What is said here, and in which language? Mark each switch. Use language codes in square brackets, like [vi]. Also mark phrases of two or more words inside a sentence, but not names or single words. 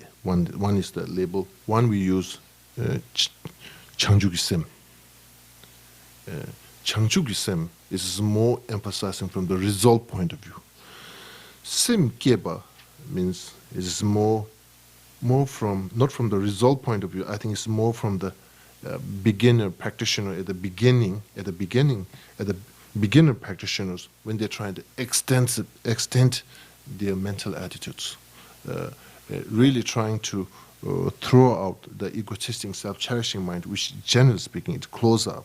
[en] One is the label. One we use [bo] བྱང་ཆུབ་ཀྱི་སེམས. བྱང་ཆུབ་ཀྱི་སེམས [en] is more emphasizing from the result point of view. Semkyeba means it is more from, not from the result point of view. I think it's more from the beginner practitioner at the beginning, beginner practitioners, when they're trying to extend their mental attitudes, really trying to throw out the egotistic, self-cherishing mind, which generally speaking it close up.